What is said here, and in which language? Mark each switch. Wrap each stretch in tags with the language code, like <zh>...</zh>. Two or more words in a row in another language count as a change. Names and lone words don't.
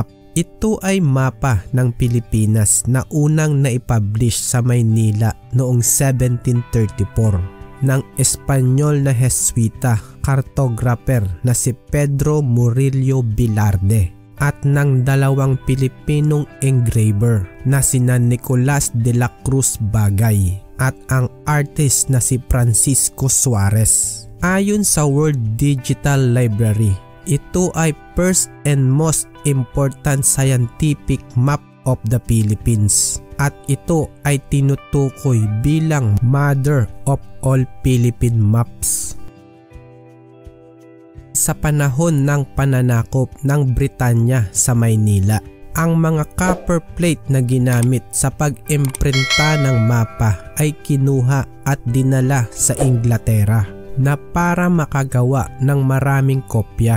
<tl>Ito ay mapa ng Pilipinas na unang naipublish sa Maynila noong 1734 ng Espanyol na Jesuita cartographer na si Pedro Murillo Velarde at ng dalawang Pilipinong engraver na sina Nicolas de la Cruz Bagay at ang artist na si Francisco Suarez. Ayon sa World Digital Library, ito ay</tl> <en>first and most important scientific map of the Philippines</en> <tl>at ito ay tinutukoy bilang</tl> <en>mother of all Philippine maps.</en> <tl>Sa panahon ng pananakop ng Britanya sa Maynila, ang mga</tl> <en>copper plate</en> <tl>na ginamit sa pag-imprinta ng mapa ay kinuha at dinala sa Inglaterra na para makagawa ng maraming kopya.</tl>